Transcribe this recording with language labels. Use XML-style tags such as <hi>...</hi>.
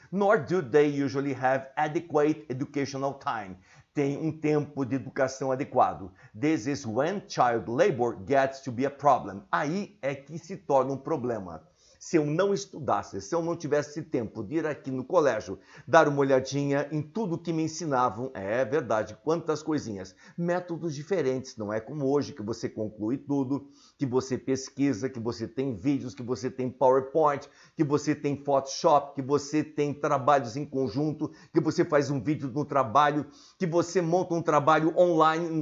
<en>Nor do they usually have adequate educational time.</en> <pt>Tem um tempo de educação adequado.</pt> <en>This is when child labor gets to be a problem.</en> <pt>Aí é que se torna um problema. Se eu não estudasse, se eu não tivesse tempo de ir aqui no colégio, dar uma olhadinha em tudo que me ensinavam, é verdade, quantas coisinhas, métodos diferentes, não é como hoje que você conclui tudo, que você pesquisa, que você tem vídeos, que você tem PowerPoint, que você tem Photoshop, que você tem trabalhos em conjunto, que você faz um vídeo no trabalho, que você monta um trabalho online.</pt>